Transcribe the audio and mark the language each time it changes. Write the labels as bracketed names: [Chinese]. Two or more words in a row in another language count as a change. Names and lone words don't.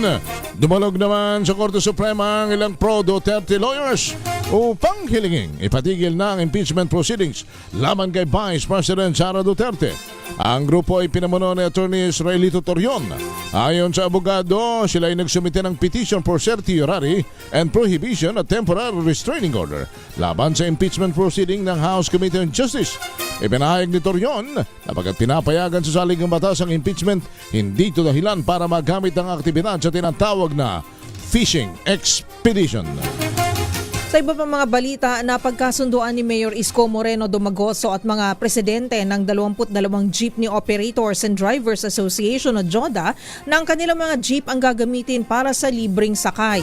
[Filipino] Dumalog naman sa Korte Suprema ang ilang [English] pro-Duterte lawyers [Filipino] upang hilingin ipatigil na ang [English] impeachment proceedings [Filipino] laban kay Vice President Sara Duterte. Ang grupo ay pinamuno ni Attorney Israelito Torion. Ayon sa abogado, sila ay nagsumite ng [English] petition for certiorari and prohibition [Filipino] at [English] temporary restraining order [Filipino] laban sa [English] impeachment proceeding [Filipino] ng House Committee on Justice. Ipinahayag ni Torion na pagkat pinapayagan sa saligang batas ang impeachment, hindi ito dahilan para magamit ang aktibidad sa tinatawag na [English] fishing expedition. [Filipino] Sa iba pang mga balita, napagkasunduan ni Mayor Isko Moreno Domagoso at mga presidente ng 22 Jeepney Operators and Drivers Association o JODA na ang kanilang mga jeep ang gagamitin para sa libreng sakay.